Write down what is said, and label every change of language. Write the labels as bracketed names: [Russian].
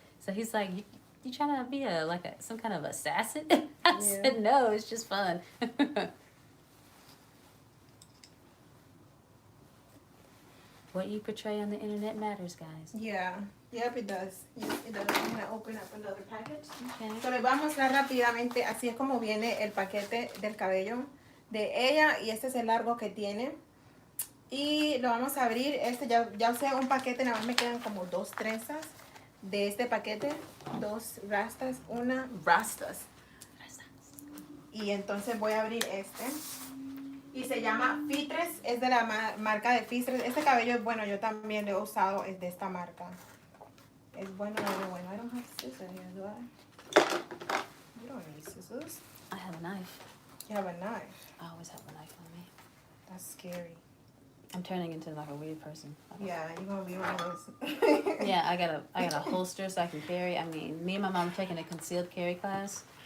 [English] So he's like, "You trying to be some kind of assassin?" I said, "No, it's just fun." What you portray on the internet matters, guys. Yeah. Yep, it does. Yes, it does. I'm gonna open up another package. Okay. [Spanish] So les voy a mostrar rápidamente, así es como viene el paquete del cabello de ella, y este es el largo que tiene. Y lo vamos a abrir. Este ya usé un paquete, nada más me quedan como 2 trenzas de este paquete, 2 rastas, una rastas. Y entonces voy a abrir este. Y se llama Fitres, es de la marca de Fitres. Este cabello es bueno, yo también lo he usado, es de esta marca. Es bueno, bueno. [English] I don't have scissors here, do I? You don't need scissors. I have a knife. You have a knife. I always have a knife on me. That's scary. I'm turning into like a weird person. Yeah, you're gonna be one of those. Yeah, I got a holster so I can carry. I mean, me and my mom are taking a concealed carry class.